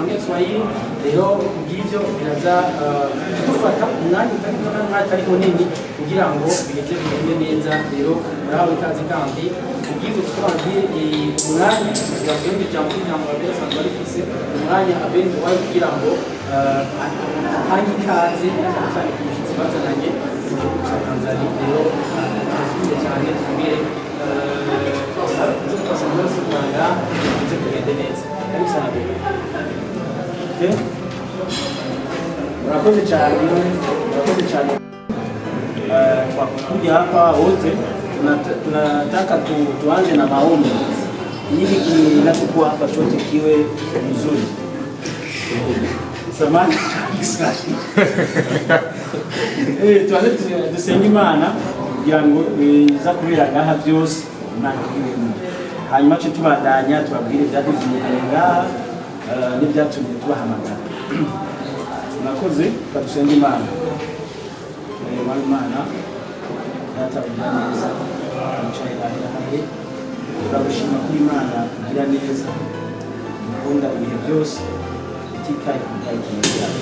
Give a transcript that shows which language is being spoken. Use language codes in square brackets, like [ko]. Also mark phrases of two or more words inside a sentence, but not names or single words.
[rn] Kiswahili rero kubw'ivyo biraza gufata umwanya utari munini kugira ngo bigeze bigende neza rero murahawe ikaze kandi kubw'ivyo twabwiye umwanya tugabwenge ijambo babiri sanzwe barifise umwanya abenshi wari kugira ngo atange ikaze cyane ku mushyitsi bazananye cya Tanzania rero ashimye cyane tubwire twose muri Rwanda bize kugende neza [sw] karibu sana [rn] murakoze cyane [sw] twakuja hapa wote tunataka tuanze na maombi ili kinachokuwa hapa chote kiwe mzuri. Samahani tuanze [rn] dusenge Imana kugira ngo iza kubera ngaha byose Imana ibirimo hanyuma cyo tubandanya tubabwire byaduzuye ngaha n'ibyatumye tubahamagara. Nakoze kadusenge Imana Imana yatabira neza yicaye aherahe turagushima kuri Imana igira neza ikunda ibihe byose ititaye ku byagiye byacu.